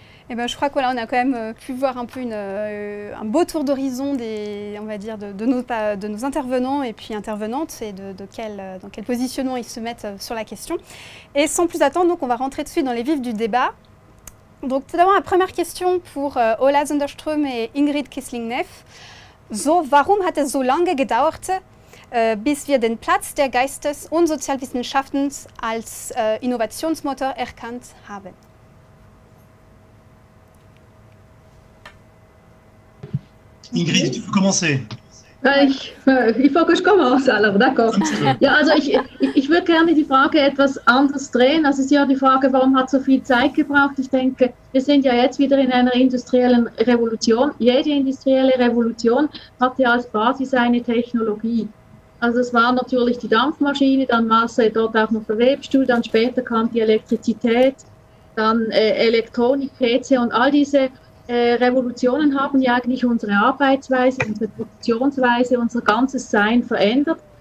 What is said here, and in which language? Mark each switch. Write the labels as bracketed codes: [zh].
[fr] Eh ben, je crois qu'on a quand même pu voir un peu un beau tour d'horizon on va dire, de nos intervenants et puis intervenantes et dans quel positionnement ils se mettent sur la question. Et sans plus attendre, donc, on va rentrer tout de suite dans les vifs du débat. Donc tout d'abord, la première question pour Ola Sonderström et Ingrid Kissling-Neff. [de] So, warum hat es so lange gedauert, bis wir den Platz der Geistes- und Sozialwissenschaften als Innovationsmotor erkannt haben? [fr] Ingrid, tu peux commencer. Il faut que je commence, alors d'accord. [de] Ja, also ich würde gerne die Frage etwas anders drehen. Also es ist ja die Frage, warum hat es so viel Zeit gebraucht? Ich denke, wir sind ja jetzt wieder in einer industriellen Revolution. Jede industrielle Revolution hat ja als Basis eine Technologie. Also es war natürlich die Dampfmaschine, dann war es dort auch noch der Webstuhl, dann später kam die Elektrizität, dann Elektronik, PC und all diese Revolutionen haben ja eigentlich unsere Arbeitsweise, unsere Produktionsweise, unser ganzes Sein verändert.